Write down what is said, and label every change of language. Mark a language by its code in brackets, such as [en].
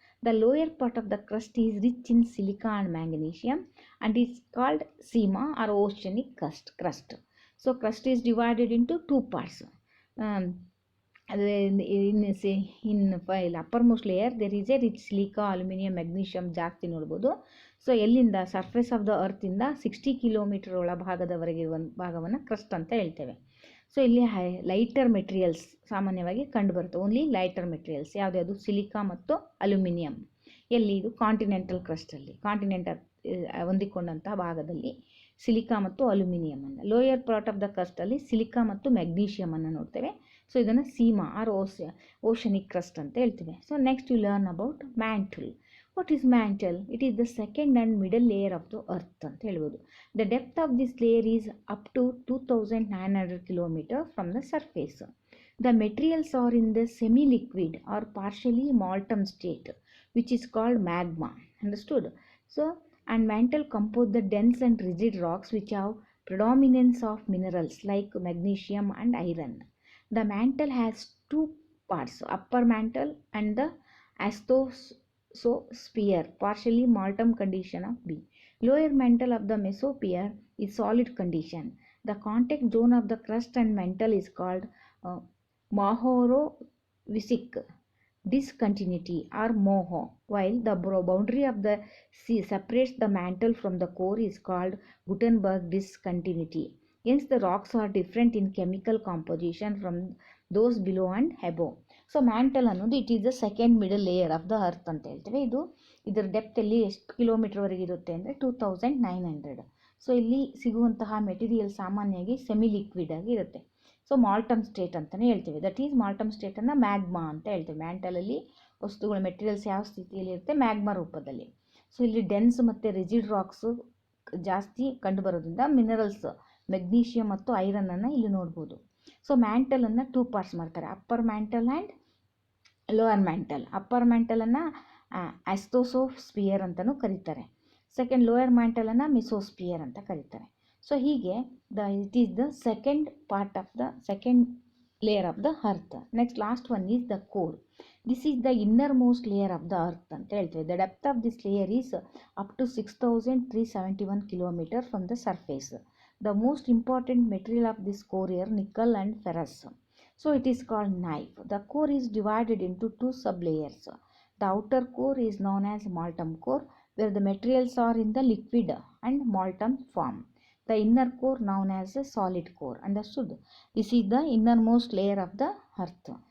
[en] The lower part of the crust is rich in silica and magnesium and is called seema or oceanic crust. So crust is divided into two parts. Um, in file uppermost layer there is a rich silica, aluminum, magnesium [kn] ಜಾಸ್ತಿ ನೋಡ್ಬೋದು. So ಎಲ್ಲಿಂದ [en] surface of the earth [kn] ಇಂದ 60 kilometre ಒಳಭಾಗದವರೆಗೆ ಇರುವ ಭಾಗವನ್ನು crust ಅಂತ ಹೇಳ್ತೇವೆ. So ಇಲ್ಲಿ lighter materials ಸಾಮಾನ್ಯವಾಗಿ ಕಂಡುಬರುತ್ತೆ. ಓನ್ಲಿ ಲೈಟರ್ ಮೆಟೀರಿಯಲ್ಸ್ ಯಾವ್ದು? ಸಿಲಿಕಾ ಮತ್ತು ಅಲ್ಯೂಮಿನಿಯಂ. ಎಲ್ಲಿ? ಇದು ಕಾಂಟಿನೆಂಟಲ್ ಕ್ರಸ್ಟಲ್ಲಿ, ಕಾಂಟಿನೆಂಟಲ್ ಹೊಂದಿಕೊಂಡಂತಹ ಭಾಗದಲ್ಲಿ ಸಿಲಿಕಾ ಮತ್ತು ಅಲ್ಯೂಮಿನಿಯಂ ಅನ್ನು. Lower part of the ಕ್ರಸ್ಟಲ್ಲಿ silica ಮತ್ತು ಮೆಗ್ನೀಷಿಯಮ್ ಅನ್ನು ನೋಡ್ತೇವೆ. ಸೊ ಇದನ್ನು ಸೀಮಾ ಆರ್ ಓಷನಿಕ್ ಕ್ರಸ್ಟ್ ಅಂತ ಹೇಳ್ತೇವೆ. [en] So next you learn about mantle. What is mantle? It is the second and middle layer of the earth [kn] ಅಂತ ಹೇಳ್ಬೋದು. [en] The depth of this layer is up to 2900 kilometre from the surface. The materials are in the semi-liquid or partially molten state, which is called magma. Understood? So, and mantle compose the dense and rigid rocks which have predominance of minerals like magnesium and iron. The mantle has two parts, upper mantle and the mesosphere, partially molten condition of B. Lower mantle of the mesosphere is solid condition. The contact zone of the crust and mantle is called Mohorovicic discontinuity or Moho, while the boundary of the sea separates the mantle from the core is called Gutenberg discontinuity. Hence the rocks are different in chemical composition from those below and above. [kn] So mantle ಅನ್ನೋದು [en] it is the second middle layer of the earth [kn] ಅಂತ ಹೇಳ್ತೇವೆ. ಇದರ ಡೆಪ್ತಲ್ಲಿ ಎಷ್ಟು ಕಿಲೋಮೀಟರ್ವರೆಗೆ ಇರುತ್ತೆ ಅಂದರೆ 2900. So ಇಲ್ಲಿ ಸಿಗುವಂತಹ material ಸಾಮಾನ್ಯವಾಗಿ ಸೆಮಿ ಲಿಕ್ವಿಡ್ ಆಗಿ ಇರುತ್ತೆ. ಸೊ ಮಾಲ್ಟಮ್ ಸ್ಟೇಟ್ ಅಂತಲೇ ಹೇಳ್ತೀವಿ. ದಟ್ ಈಸ್ ಮಾಲ್ಟಮ್ ಸ್ಟೇಟನ್ನು ಮ್ಯಾಗ್ಮಾ ಅಂತ ಹೇಳ್ತೀವಿ. ಮ್ಯಾಂಟಲಲ್ಲಿ ವಸ್ತುಗಳು ಮೆಟೀರಿಯಲ್ಸ್ ಯಾವ ಸ್ಥಿತಿಯಲ್ಲಿ ಇರುತ್ತೆ? ಮ್ಯಾಗ್ಮಾ ರೂಪದಲ್ಲಿ. ಸೊ ಇಲ್ಲಿ ಡೆನ್ಸ್ ಮತ್ತು ರಿಜಿಡ್ ರಾಕ್ಸು ಜಾಸ್ತಿ ಕಂಡುಬರೋದ್ರಿಂದ ಮಿನರಲ್ಸ್ ಮೆಗ್ನೀಷಿಯಂ ಮತ್ತು ಐರನ್ನನ್ನು ಇಲ್ಲಿ ನೋಡ್ಬೋದು. ಸೊ ಮ್ಯಾಂಟಲನ್ನು ಟೂ ಪಾರ್ಟ್ಸ್ ಮಾಡ್ತಾರೆ, upper mantle and lower mantle. Upper ಮ್ಯಾಂಟಲನ್ನು ಆಸ್ಟೋಸೋಸ್ಪಿಯರ್ ಅಂತಲೂ ಕರೀತಾರೆ. ಸೆಕೆಂಡ್ ಲೋಯರ್ ಮ್ಯಾಂಟಲನ್ನು ಮಿಸೋಸ್ಪಿಯರ್ ಅಂತ ಕರೀತಾರೆ. ಸೊ ಹೀಗೆ [en] It is the second part of the second layer of the earth. Next last one is the core. This is the innermost layer of the earth [kn] ಅಂತ ಹೇಳ್ತೇವೆ. [en] The depth of this layer is up to 6371 kilometre from the surface. The most important material of this core are nickel and ferrous. So it is called knife. The core is divided into two sublayers. The outer core is known as molten core, where the materials are in the liquid and molten form. The inner core known as a solid core. Understood? This is the innermost layer of the earth.